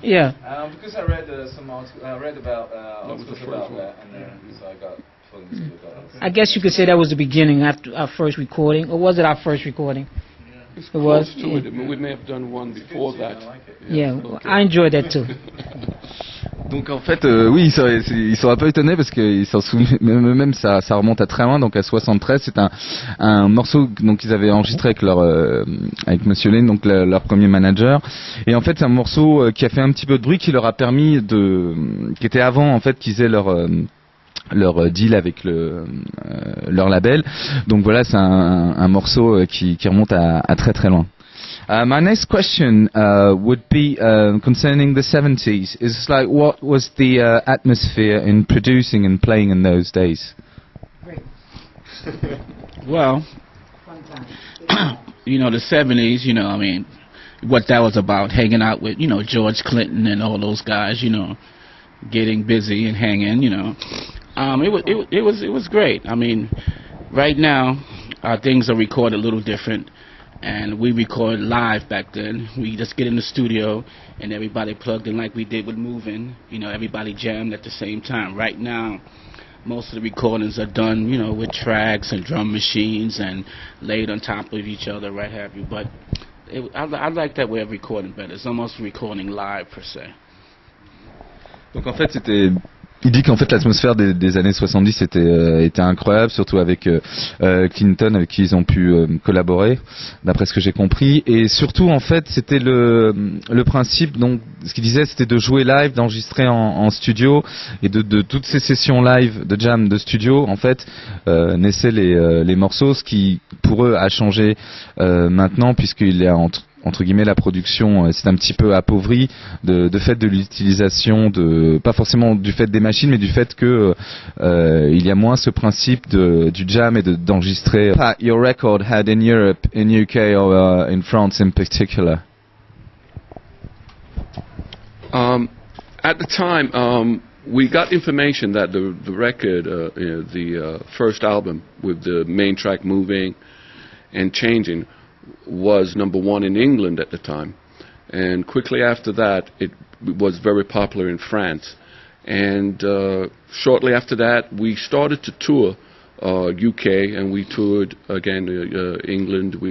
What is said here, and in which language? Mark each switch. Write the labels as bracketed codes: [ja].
[en] yeah. Because I read about articles about that, and so I got feelings about that. I guess you could say that was the beginning after our first recording, or was it our first recording? It's It was? close to it. I mean, we may have done one before that. Yeah, Okay. I enjoyed that too. [fr] Donc en fait, oui, ils sont un peu étonnés parce qu'ils s'en souviennent, même ça remonte à très loin, donc à 73. C'est un morceau donc ils avaient enregistré avec avec Monsieur Lane, donc leur premier manager. Et en fait, c'est un morceau qui a fait un petit peu de bruit, qui leur a permis qui était avant en fait qu'ils aient leur deal avec leur label. Donc voilà, c'est un morceau qui remonte à très très loin. [en] My next question would be concerning the 70s. Is like, what was the atmosphere in producing and playing in those days? Well, you know, the 70s, you know, I mean, what that was about, hanging out with, you know, George Clinton and all those guys, you know, getting busy and hanging, you know. It was great. I mean, right now, things are recorded a little different. And we recorded live back then. We just get in the studio and everybody plugged in like we did with Movin'. You know, everybody jammed at the same time. Right now, most of the recordings are done, you know, with tracks and drum machines and laid on top of each other, right have you. But I like that way of recording better. It's almost recording live per se. [fr] Donc en fait, il dit qu'en fait l'atmosphère des années 70 était incroyable, surtout avec Clinton, avec qui ils ont pu collaborer, d'après ce que j'ai compris. Et surtout en fait c'était le principe, donc ce qu'il disait, c'était de jouer live, d'enregistrer en studio, et de toutes ces sessions live de jam de studio en fait naissaient les morceaux, ce qui pour eux a changé maintenant, puisqu'il y a entre guillemets la production c'est un petit peu appauvri de fait de l'utilisation pas forcément du fait des machines, mais du fait que il y a moins ce principe du jam et d'enregistrer. [en] Your record had in Europe, in UK or in France in particular? At the time, we got information that the record, the first album with the main track Moving and Changing, was #1 in England at the time, and quickly after that it was very popular in France, and shortly after that we started to tour UK, and we toured again England.